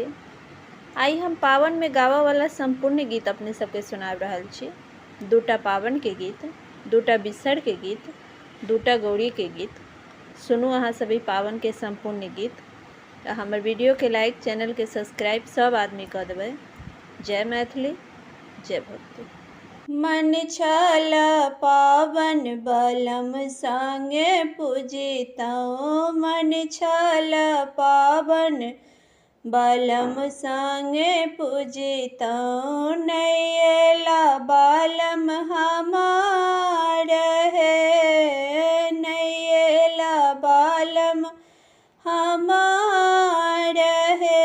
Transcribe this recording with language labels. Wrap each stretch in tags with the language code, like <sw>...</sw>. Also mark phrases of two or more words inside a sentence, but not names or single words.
<mai>आई हम पावन में गावा वाला संपूर्ण गीत अपने सबके सुनाब रहल छी। दूटा पावन के गीत, दूटा बिसर के गीत, दूटा गौरी के गीत। सुनू अहाँ सभी पावन के संपूर्ण गीत। हमर वीडियो के लाइक, चैनल के सब्सक्राइब सब आदमी कर देबै। जय मैथिली, जय भक्ति। मन छल पावन बलम संगे पूजितौ, मन छल पावन बलम संगे पूजितौ, नहीं अयला बालम हमार हे, नहीं अयला बालम हमार हे।</mai>